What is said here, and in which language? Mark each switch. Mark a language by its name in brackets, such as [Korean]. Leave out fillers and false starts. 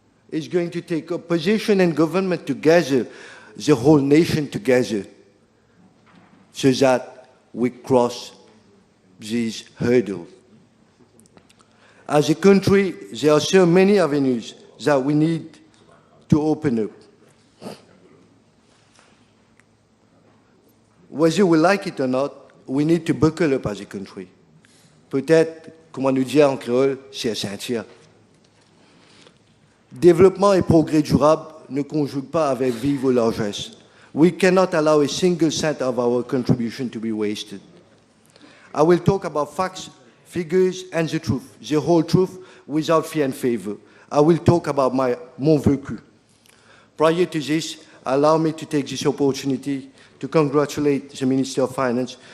[English] It's going to take opposition and government together, the whole nation together, so that we cross this hurdle. As a country, there are so many avenues that we need to open up. Whether we like it or not, we need to buckle up as a country. [French] Peut-être, comme on nous dit en créole, c'est à ceinture. Développement et progrès durable ne conjuguent pas avec vive largesse. [English] We cannot allow a single cent of our contribution to be wasted. I will talk about facts, figures, and the truth, the whole truth, without fear and favor. I will talk about [French] mon vécu. [English] Prior to this, allow me to take this opportunity to congratulate the Minister of Finance.